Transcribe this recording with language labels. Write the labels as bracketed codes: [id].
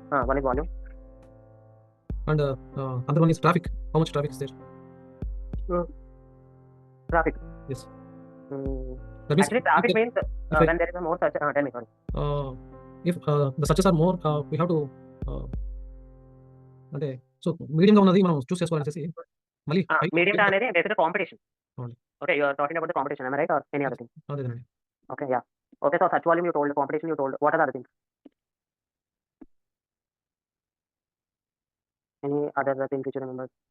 [en] One is volume. And another one is traffic. How much traffic is there? Traffic. Yes. That means actually, traffic means when there is a more search. Tell me, sorry. If the searches are more, we have to. [te] అంటే so మీడియంగా ఉన్నది మనం చూస్ చేసుకోవాలనేసి మళ్ళీ medium అనేది basic competition. [en] Okay, you are talking about the competition, am I right, or any other thing? [te] అదేనండి. [en] Okay, yeah. Okay, so search volume you told, competition you told. What are the other things? Any other things which you remember?